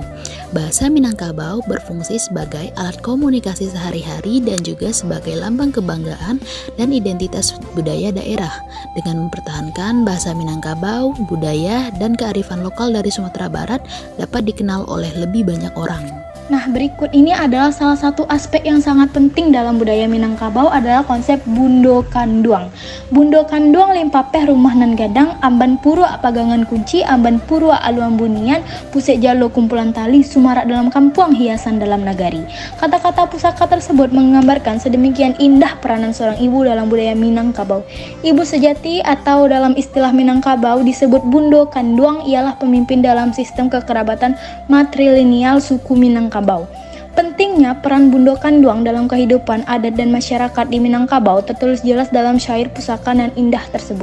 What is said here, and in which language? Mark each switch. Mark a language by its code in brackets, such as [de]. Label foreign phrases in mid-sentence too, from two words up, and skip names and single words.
[id] Bahasa Minangkabau berfungsi sebagai alat komunikasi sehari-hari dan juga sebagai lambang kebanggaan dan identitas budaya daerah. Dengan mempertahankan bahasa Minangkabau, budaya dan kearifan lokal dari Sumatera Barat dapat dikenal oleh lebih banyak orang. Nah, berikut ini adalah salah satu aspek yang sangat penting dalam budaya Minangkabau adalah konsep bundo kanduang. [min] Bundo kanduang limpapeh rumah nan gadang, amban purwa pagangan kunci, amban purwa aluan bunian, pusek jalo kumpulan tali, sumarak dalam kampuang hiasan dalam nagari. [id] Kata-kata pusaka tersebut menggambarkan sedemikian indah peranan seorang ibu dalam budaya Minangkabau. Ibu sejati atau dalam istilah Minangkabau disebut bundo kanduang ialah pemimpin dalam sistem kekerabatan matrilineal suku Minangkabau. Pentingnya peran bundo kanduang dalam kehidupan adat dan masyarakat di Minangkabau tertulis jelas dalam syair pusaka nan indah tersebut.